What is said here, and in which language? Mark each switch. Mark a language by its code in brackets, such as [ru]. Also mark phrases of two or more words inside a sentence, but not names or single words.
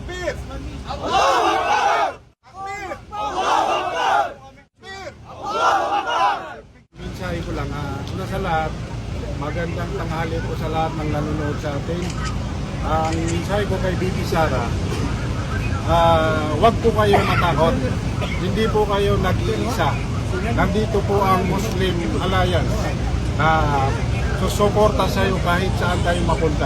[ar] تكبير! الله أكبر! تكبير! الله أكبر! تكبير! الله أكبر! [tl] Mensahe ko lang, una sa lahat, magandang tanghali po sa lahat ng nanonood sa atin. Ang mensahe ko kay Bibi Sara, wag po kayo matakot. Hindi po kayo nag-iisa. Nandito po ang Muslim Alliance na susuporta sa iyo kahit saan kayo mapunta.